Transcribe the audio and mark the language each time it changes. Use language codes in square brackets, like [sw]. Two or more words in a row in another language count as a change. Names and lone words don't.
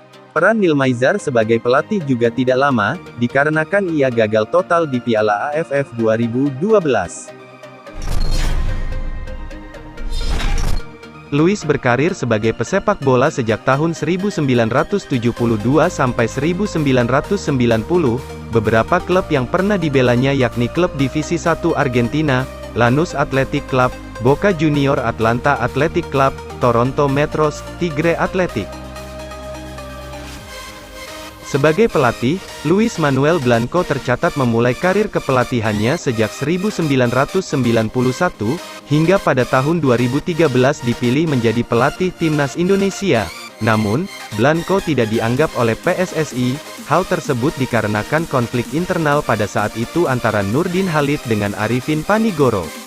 [id] Peran Neil Maizar sebagai pelatih juga tidak lama, dikarenakan ia gagal total di Piala AFF 2012. Luis berkarir sebagai pesepak bola sejak tahun 1972 sampai 1990. Beberapa klub yang pernah dibelanya yakni klub Divisi 1 Argentina, Lanús Athletic Club, Boca Juniors, Atlanta Athletic Club, Toronto Metros, Tigre Athletic. Sebagai pelatih, Luis Manuel Blanco tercatat memulai karir kepelatihannya sejak 1991, hingga pada tahun 2013 dipilih menjadi pelatih timnas Indonesia. Namun, Blanco tidak dianggap oleh PSSI. Hal tersebut dikarenakan konflik internal pada saat itu antara Nurdin Halid dengan Arifin Panigoro.